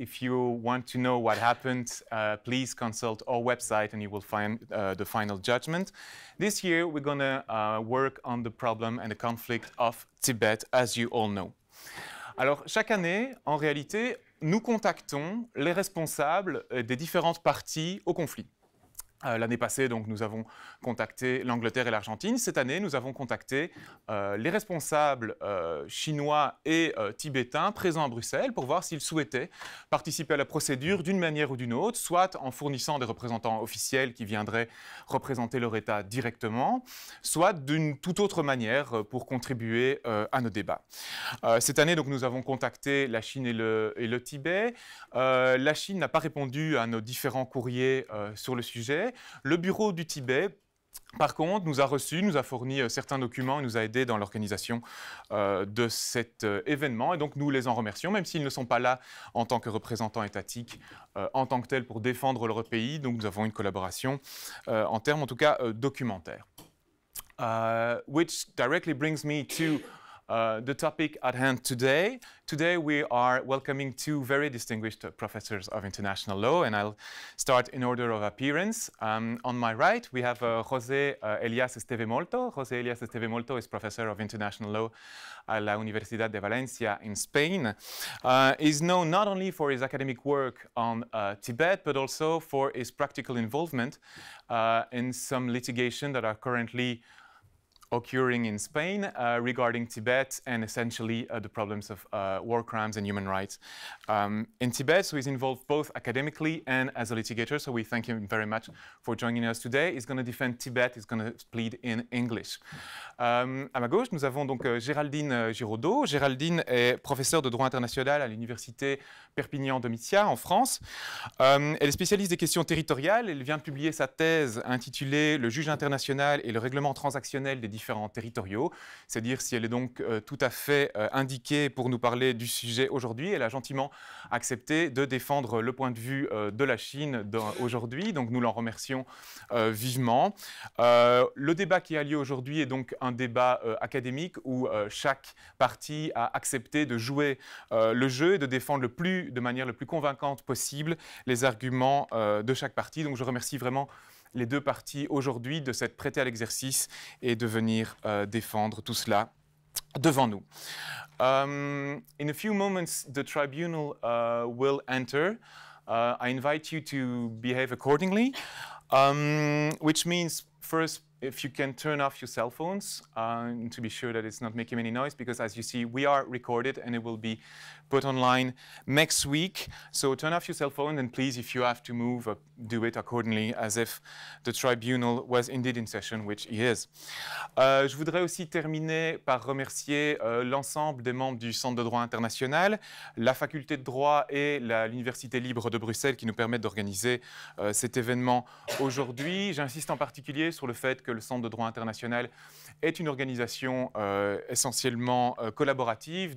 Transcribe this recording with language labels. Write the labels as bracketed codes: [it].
[en] If you want to know what happened, please consult our website and you will find the final judgment. This year, we're going to work on the problem and the conflict of Tibet, as you all know. [fr] Alors, chaque année, en réalité, nous contactons les responsables des différentes parties au conflit. L'année passée, donc, nous avons contacté l'Angleterre et l'Argentine. Cette année, nous avons contacté les responsables chinois et tibétains présents à Bruxelles pour voir s'ils souhaitaient participer à la procédure d'une manière ou d'une autre, soit en fournissant des représentants officiels qui viendraient représenter leur État directement, soit d'une toute autre manière pour contribuer à nos débats. Cette année, donc, nous avons contacté la Chine et le Tibet. La Chine n'a pas répondu à nos différents courriers sur le sujet. Le bureau du Tibet, par contre, nous a fourni certains documents et nous a aidés dans l'organisation de cet événement. Et donc, nous les en remercions, même s'ils ne sont pas là en tant que représentants étatiques, en tant que tels pour défendre leur pays. Donc, nous avons une collaboration en termes, en tout cas, documentaires. [en] Which directly brings me to the topic at hand today. Today we are welcoming two very distinguished professors of international law, and I'll start in order of appearance. On my right, we have José Elias Esteve Molto. José Elias Esteve Molto is professor of international law at la Universidad de Valencia in Spain. He's known not only for his academic work on Tibet, but also for his practical involvement in some litigation that are currently occurring in Spain regarding Tibet and essentially the problems of war crimes and human rights in Tibet. So he's involved both academically and as a litigator. So we thank him very much for joining us today. He's going to defend Tibet. He's going to plead in English. [fr] À ma gauche, nous avons donc Géraldine Giraudot. Géraldine est professeure de droit international à l'université Perpignan-Domitia en France. Elle est spécialiste des questions territoriales. Elle vient de publier sa thèse intitulée « Le juge international et le règlement transactionnel des différents territoriaux », c'est-à-dire si elle est donc tout à fait indiquée pour nous parler du sujet aujourd'hui. Elle a gentiment accepté de défendre le point de vue de la Chine aujourd'hui, donc nous l'en remercions vivement. Le débat qui a lieu aujourd'hui est donc un débat académique où chaque partie a accepté de jouer le jeu et de défendre de manière le plus convaincante possible les arguments de chaque partie. Donc je remercie vraiment les deux parties aujourd'hui de s'être prêtées à l'exercice et de venir défendre tout cela devant nous. [en] In a few moments, the tribunal will enter. I invite you to behave accordingly, which means first, if you can turn off your cell phones to be sure that it's not making any noise, because as you see, we are recorded and it will be put online next week. So turn off your cell phone, and please, if you have to move, do it accordingly, as if the tribunal was indeed in session, which it is. [fr] Je voudrais aussi terminer par remercier l'ensemble des membres du Centre de droit international, la faculté de droit et l'Université libre de Bruxelles qui nous permettent d'organiser cet événement aujourd'hui. J'insiste en particulier sur le fait que le Centre de droit international est une organisation essentiellement collaborative.